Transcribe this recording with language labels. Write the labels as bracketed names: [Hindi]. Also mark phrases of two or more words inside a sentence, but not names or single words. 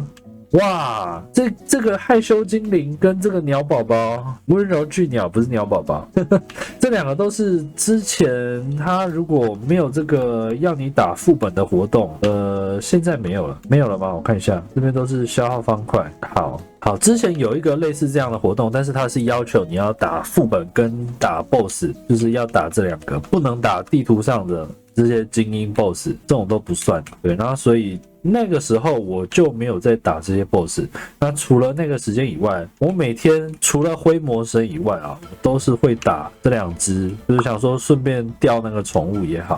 [Chinese] 哇，這個害羞精靈跟這個鳥寶寶，溫柔巨鳥不是鳥寶寶，這2個都是之前他如果沒有這個要你打副本的活動，現在沒有了嗎？我看一下，這邊都是消耗方塊。好，之前有一個類似這樣的活動，但是它是要求你要打副本跟打 BOSS， 就是要打這2個，不能打地圖上的這些精英 BOSS， 這種都不算。對，然後所以那個時候我就沒有在打這些 BOSS。那除了那個時間以外，我每天除了灰魔神以外啊，都是會打這2隻，就是想說順便釣那個寵物也好。